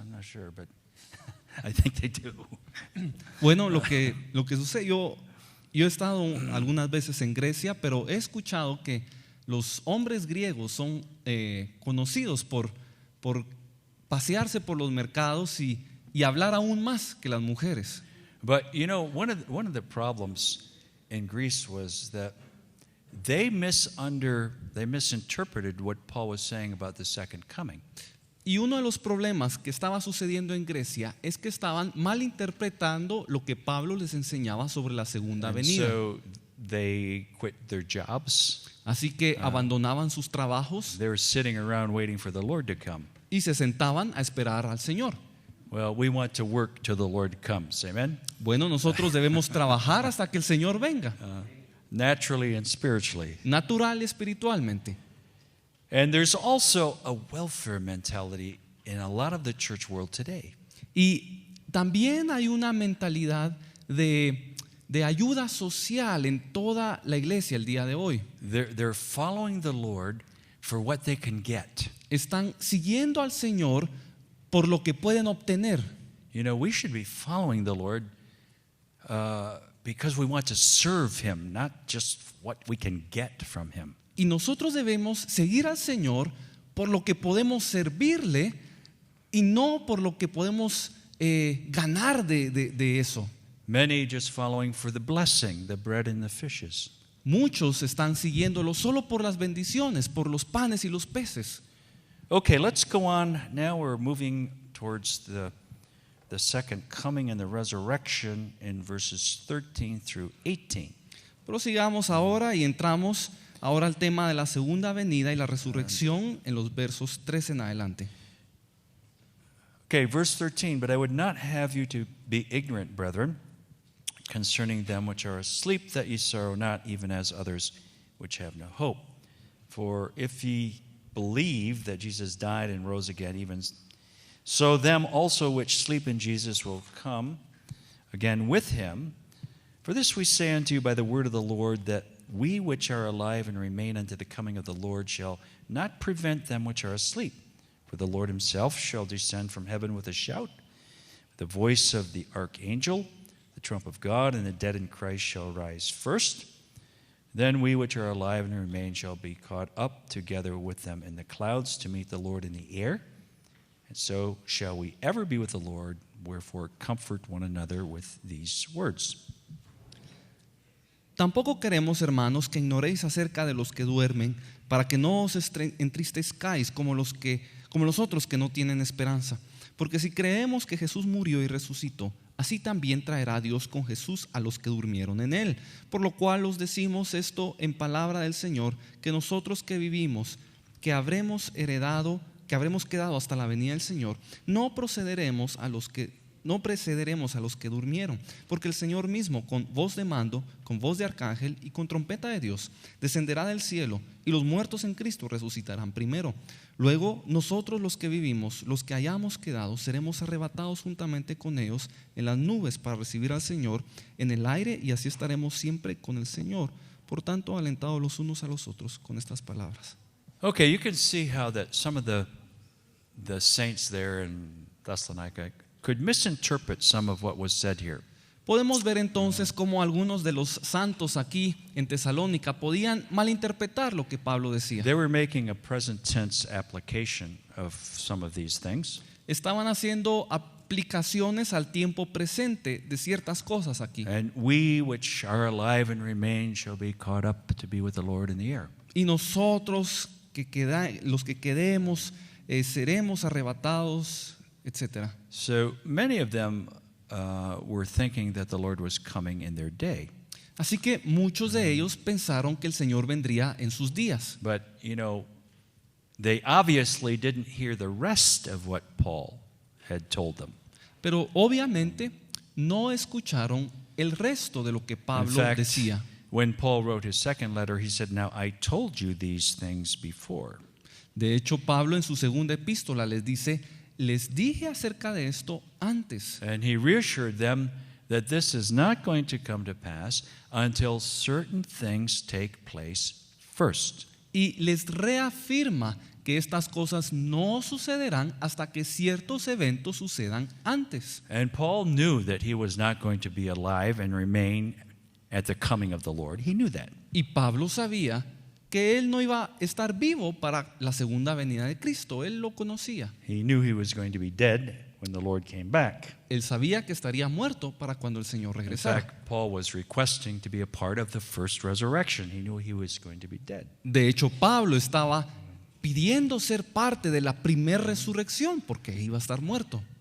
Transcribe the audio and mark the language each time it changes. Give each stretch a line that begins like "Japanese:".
English: I'm not sure, but I think they do.
Spanish: Bueno, lo que sucede, yo he estado algunas veces en Grecia, pero he escuchado que los hombres griegos son conocidos por pasearse por los mercados y hablar aún más que las mujeres.
English: But one of the problems in Greece was that they misinterpreted what Paul was saying about the second coming.
Spanish: Y uno de los problemas que estaba sucediendo en Grecia es que estaban malinterpretando lo que Pablo les enseñaba sobre la segunda
English: And
Spanish: venida.
English: so they quit their jobs.
Spanish: Así que abandonaban sus trabajos
English: They were sitting around waiting for the Lord to come.
Spanish: y se sentaban a esperar al Señor.
English: Well, we want to work till the Lord comes. Amen?
Spanish: Bueno, nosotros debemos trabajar hasta que el Señor venga,
English: Naturally and spiritually.
Spanish: natural y espiritualmente.
English: And there's also a welfare mentality in a lot of the church world today.
Spanish: Y también hay una mentalidad de ayuda social en toda la iglesia el día de hoy.
English: They're following the Lord for what they can get.
Spanish: Están siguiendo al Señor por lo que pueden obtener.
English: We should be following the Lord because we want to serve Him, not just what we can get from Him.
Spanish: Y nosotros debemos seguir al Señor por lo que podemos servirle y no por lo que podemos ganar de eso.
English: Many just following for the blessing, the bread and the fishes.
Spanish: Muchos están siguiéndolo solo por las bendiciones, por los panes y los peces.
English: Okay, let's go on. Now we're moving towards the second coming and the resurrection in verses 13 through 18.
Spanish: Prosigamos ahora y entramos ahora al tema de la segunda venida y la resurrección en los versos 13 en adelante.
English: Okay, verse 13, but I would not have you to be ignorant, brethren, concerning them which are asleep, that ye sorrow not, even as others which have no hope. For if ye believe that Jesus died and rose again, even so them also which sleep in Jesus will come again with him. For this we say unto you by the word of the Lord, that we which are alive and remain unto the coming of the Lord shall not prevent them which are asleep. For the Lord himself shall descend from heaven with a shout, the voice of the archangel, the trump of God, and the dead in Christ shall rise first. Then we which are alive and remain shall be caught up together with them in the clouds to meet the Lord in the air. And so shall we ever be with the Lord. Wherefore comfort one another with these words.
Spanish: Tampoco queremos, hermanos, que ignoréis acerca de los que duermen, para que no os entristezcáis como los otros que no tienen esperanza. Porque si creemos que Jesús murió y resucitó, así también traerá Dios con Jesús a los que durmieron en él. Por lo cual os decimos esto en palabra del Señor, que nosotros que vivimos, que habremos quedado hasta la venida del Señor, no precederemos a los que durmieron, porque el Señor mismo, con voz de mando, con voz de arcángel y con trompeta de Dios, descenderá del cielo, y los muertos en Cristo resucitarán primero. Luego nosotros los que vivimos, los que hayamos quedado, seremos arrebatados juntamente con ellos en las nubes para recibir al Señor en el aire, y así estaremos siempre con el Señor. Por tanto, alentados los unos a los otros con estas palabras.
English: Okay, you can see how that some of the saints there in Thessalonica could misinterpret some of what was said here.
Spanish: Podemos ver entonces cómo algunos de los santos aquí en Tesalónica podían malinterpretar lo que Pablo decía.
English: They were making a present tense application of some of these things.
Spanish: Estaban haciendo aplicaciones al tiempo presente de ciertas cosas aquí.
English: And we which are alive and remain shall be caught up to be with the Lord in the air.
Spanish: Y nosotros los que quedemos seremos arrebatados, etc.
English: So many of them were thinking that the Lord was coming in their day.
Spanish: Así que muchos de ellos pensaron que el Señor vendría en sus días.
English: But, they obviously didn't hear the rest of what Paul had told them.
Spanish: Pero obviamente no escucharon el resto de lo que Pablo
English: In fact,
Spanish: decía.
English: when Paul wrote his second letter, he said, "Now I told you these things before."
Spanish: De hecho, Pablo en su segunda epístola les dice: les dije acerca de esto antes.
English: And he reassured them that this is not going to come to pass until certain things take place first.
Spanish: Y les reafirma que estas cosas no sucederán hasta que ciertos eventos sucedan antes.
English: And Paul knew that he was not going to be alive and remain at the coming of the Lord. He knew that.
Spanish: Y Pablo sabía que él no iba a estar vivo para la segunda venida de Cristo. Él lo conocía.
English: He knew he was going to be dead when the Lord came back.
Spanish: Él sabía que estaría muerto para cuando el Señor
English: In
Spanish: regresara.
English: fact, Paul was requesting to be a part of the first resurrection. He knew he was going to be dead.
Spanish: De hecho, Pablo estaba pidiendo ser parte de la primera resurrección porque iba a estar muerto.